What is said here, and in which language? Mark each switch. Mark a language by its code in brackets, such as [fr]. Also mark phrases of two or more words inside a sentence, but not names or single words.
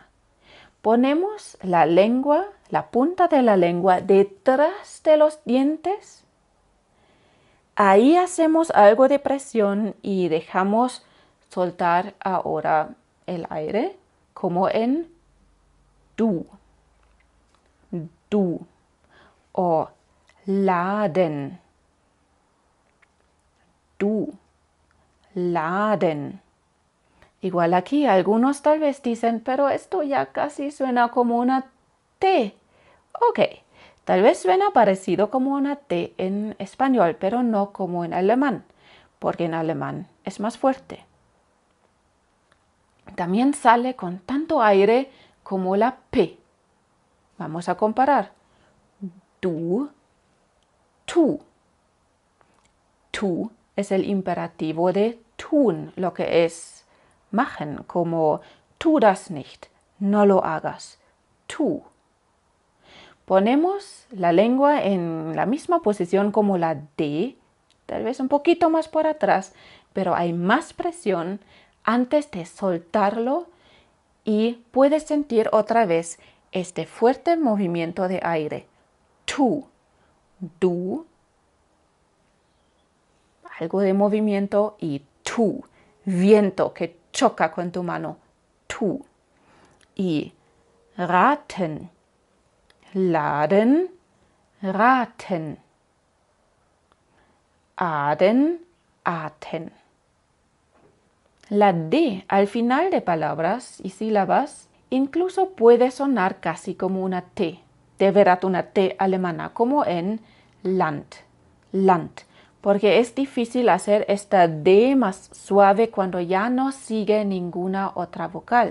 [es] Ponemos la lengua, la punta de la lengua detrás de los dientes. Ahí hacemos algo de presión y dejamos soltar ahora el aire como en [de] du, du. [es] O [de] laden, du, laden. [es] Igual aquí algunos tal vez dicen, pero esto ya casi suena como una T. Ok, tal vez suena parecido como una T en español, pero no como en alemán, porque en alemán es más fuerte. También sale con tanto aire como la P. Vamos a comparar. Du, tu. Tu es el imperativo de tun, lo que es machen, como [de] tu das nicht, [es] no lo hagas, tu. Ponemos la lengua en la misma posición como la D, tal vez un poquito más por atrás, pero hay más presión antes de soltarlo y puedes sentir otra vez este fuerte movimiento de aire. Tu, du, algo de movimiento y tu, viento que choca con tu mano, tu. Y [de] raten, laden, raten. Aden, aten. [es] La D al final de palabras y sílabas incluso puede sonar casi como una T, de verdad una T alemana, como en [de] Land, Land, [es] porque es difícil hacer esta D más suave cuando ya no sigue ninguna otra vocal.